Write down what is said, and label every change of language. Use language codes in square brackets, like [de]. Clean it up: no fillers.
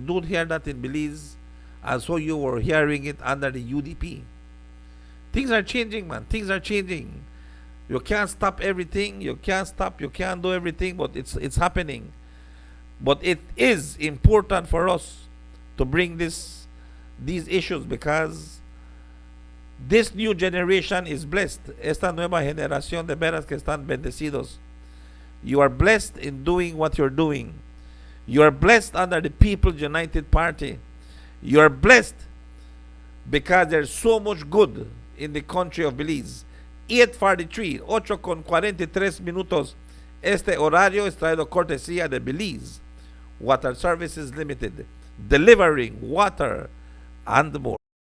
[en] You don't hear that in Belize as so you were hearing it under the UDP. Things are changing, man. Things are changing. You can't stop everything. You can't do everything, but it's happening. But it is important for us to bring these issues, because this new generation is blessed. [es] Esta nueva generación de veras que están bendecidos. [en] You are blessed in doing what you're doing. You are blessed under the People's United Party. You are blessed because there's so much good in the country of Belize. [es] 8:43, 8:43 minutos. Este horario es traído cortesía de Belize Water Services Limited, delivering water and more.